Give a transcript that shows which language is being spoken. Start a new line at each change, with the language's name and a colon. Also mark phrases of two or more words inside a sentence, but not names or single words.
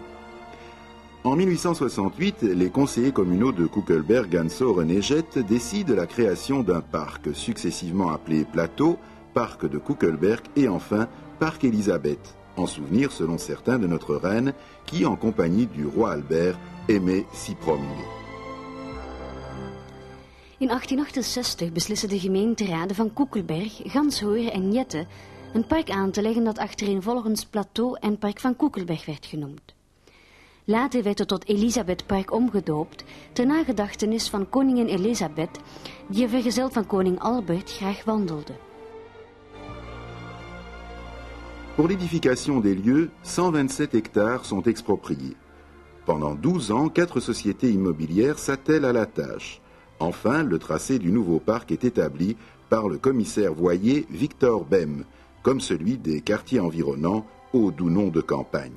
French: En 1868, les conseillers communaux de Kuckelberg, Gansoren et Jette décident la création d'un parc successivement appelé Plateau, Parc de Kuckelberg et enfin Parc Elisabeth, en souvenir selon certains de notre reine qui, en compagnie du roi Albert, aimait s'y promener.
Dutch: In 1868 beslissen de gemeenteraden van Kuckelberg, Ganshoren en Jette een park aan te leggen dat achtereenvolgens Plateau en Park van Kuckelberg werd genoemd. Later werd het tot Elisabethpark omgedoopt, ter nagedachtenis van koningin Elisabeth, die er vergezeld van koning Albert graag wandelde.
French: Pour l'édification des lieux, 127 hectares sont expropriés. Pendant 12 ans, 4 sociétés immobilières s'attellent à la tâche. Enfin, le tracé du nouveau parc est établi par le commissaire voyer Victor Bem, comme celui des quartiers environnants, au doux nom de campagne.